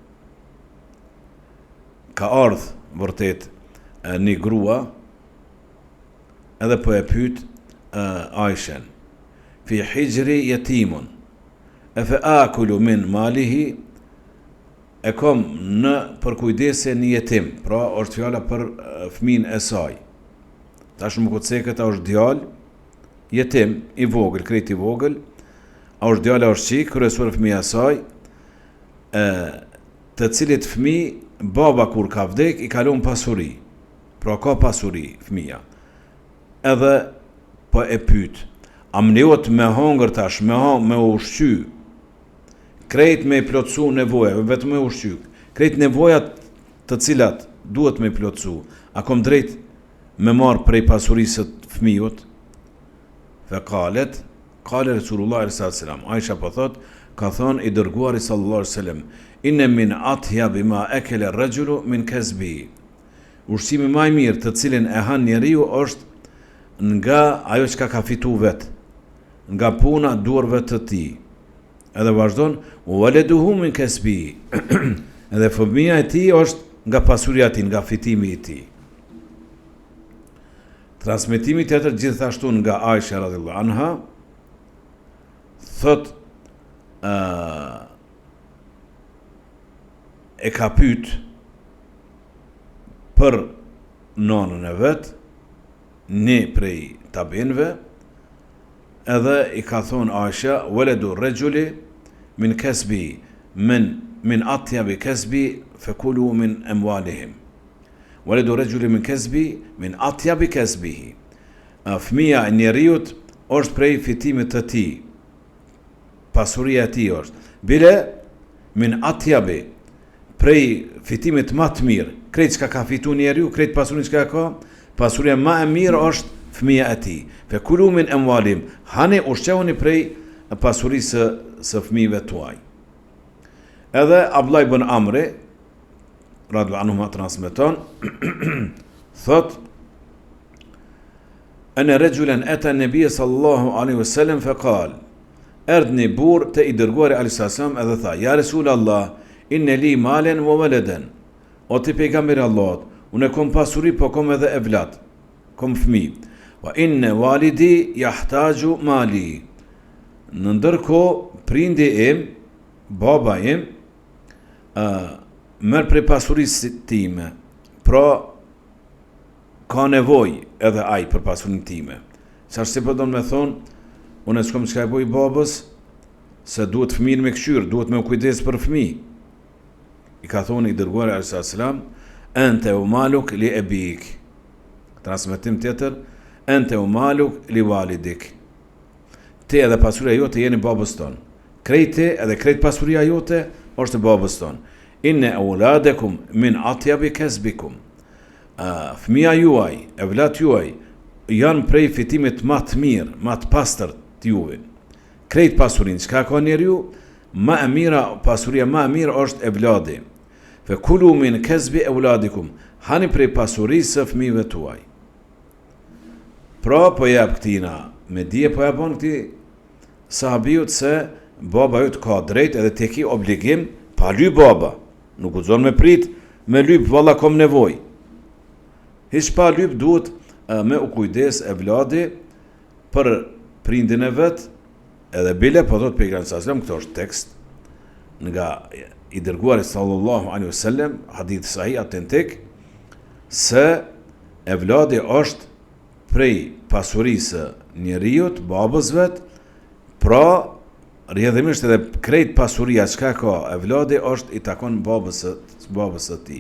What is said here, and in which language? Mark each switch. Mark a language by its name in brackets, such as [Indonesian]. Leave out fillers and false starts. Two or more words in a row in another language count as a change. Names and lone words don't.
[Albanian] ka ardhur vërtet një grua, edhe po e pyet Aishen, [Arabic] في حجري يتيم أفآكل من ماله, [Albanian] e kom në përkujdese një jetim, pra është fjala për fëmin e saj. Tash më këtë se këta është djalë, jetim, I vogël, krejt I vogël, a është djala është qik, kryesor fëmija e saj, të cilit fëmi, baba kur ka vdek, I kalon pasuri, pra ka pasuri fëmija. Edhe po e pyet, a më lejohet me hongër tash, me ushqy, krejt me plotsu nevoja, vetëm me ushqy, krejt nevojat të cilat duhet me plotsu, a kom drejt me marr prej pasurisë të fëmijut? [Arabic] فقالت قال رسول الله صلى الله عليه وسلم, [Albanian] Aisha po thot, ka thënë I dërguari [Arabic] صلى الله عليه وسلم إن من أطيب ما أكل الرجل من كسبه. [Albanian] Ushqimi më I mirë të cilin e han njeriu është nga ajo që ka fitu vet, nga puna durve të tij. Edhe vazhdon, [Arabic] ولده من كسبه. [Albanian] Edhe fëmia e tij është nga pasuria e tij, nga fitimi I tij. Transmetimi tjetër gjithashtu nga Aisha [Arabic] رضي الله عنها, [Albanian] thot e ka pyet për nonën e vet, një prej tabinëve, edhe i ka thonë Aisha, [Arabic] ولد الرجل من كسبه من أطيب كسبه فكلوا من أموالهم. ولد الرجل من كسبه من أطيب كسبه. [Albanian] Fëmia e njeriut është prej fitimit të tij. Pasuria e tij është. Bile [Arabic] من أطيب, [Albanian] prej fitimit më të mirë. Krejt çka ka fituar njeriu, krejt pasurinë çka ka, pasuria më e mirë është fëmia e tij. [Arabic] فكلوا من أموالهم. [Albanian] Hani ushqehuni prej pasurisë së fëmijëve tuaj. [Arabic] Edhe Abdullah ibn Amri رضي الله عنه [Albanian] transmeton thot [Arabic] أن رجلا أتى النبي صلى الله عليه وسلم فقال erdni [Albanian] burr te i dërguari [Arabic] عليه السلام [Albanian] edhe tha [Arabic] يا رسول الله إن لي مالا وولدا [Albanian] o ti pejgamberi Allahut unë kam pasuri po kam edhe evlat kam fëmijë [Arabic] وإن والدي يحتاج مالي [Albanian] në ndërkohë prindi im baba im merr prej pasurisë time, pra ka nevojë edhe ai për pasurinë time. Çfarë po do të më thon, unë s'kam çka e bëj babës, se duhet fëmijën me këshyr, duhet me kujdes për fëmijë. I ka thonë i dërguari [Arabic] عليه السلام أنت ومالك لأبيك. [Albanian] Transmetim tjetër, [Arabic] أنت ومالك لوالدك. [Albanian] Ti edhe pasuria jote jeni babës ton. Krejti edhe krejt pasuria jote është babës ton. [Arabic] إن أولادكم من أطيب كسبكم. [Albanian] Fëmia juaj, evlat juaj janë prej fitimit më të mirë, më të pastër të juve. Krejt pasurinë çka ka njeriu, më e mira, pasuria më e mirë është evladi. [Arabic] فكلوا من كسب أولادكم. [Albanian] Hani prej pasurisë së fëmijëve tuaj. Pra po jap këtina, me dije po japon këtij sahabiut se baba jot ka drejt edhe te ki obligim pa lyp baba. Nuk guxon me prit, me lyp valla kom nevojë. Hiç pa lyp duhet me u kujdes evladi për prindin e vet, edhe bile po thot pejgamberi [Arabic] صلى الله عليه وسلم, [Albanian] këto është tekst nga i dërguari [Arabic] صلى الله عليه وسلم, حديث صحيح [Albanian] autentik, se evladi është prej pasurisë njeriut, babës vet, pra rrjedhimisht edhe krejt pasuria çka ka evladi është i takon babës së tij.